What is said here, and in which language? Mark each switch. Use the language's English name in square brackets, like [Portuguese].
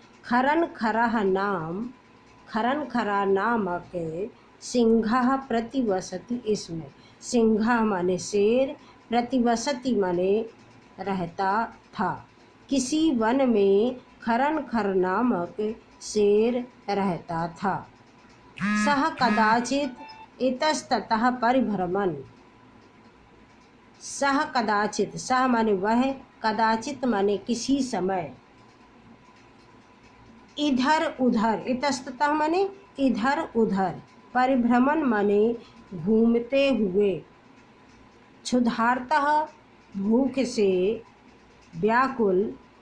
[Sanskrit] खरन खरह नाम, खरन खरा नामक सिंह प्रतिवसति इसमें। [Hindi] सिंह माने शेर, प्रतिवसति माने रहता था। किसी वन में खरन खर नामक शेर रहता था। [Sanskrit] सह कदाचित इतस्ततः परिभ्रमण। [Hindi] सह कदाचित, सह माने वह, कदाचित माने किसी समय। इधर उधर, इतस्ततः माने इधर उधर। परिभ्रमण माने घूमते हुए। क्षुधार्तः भूख से व्याकुल।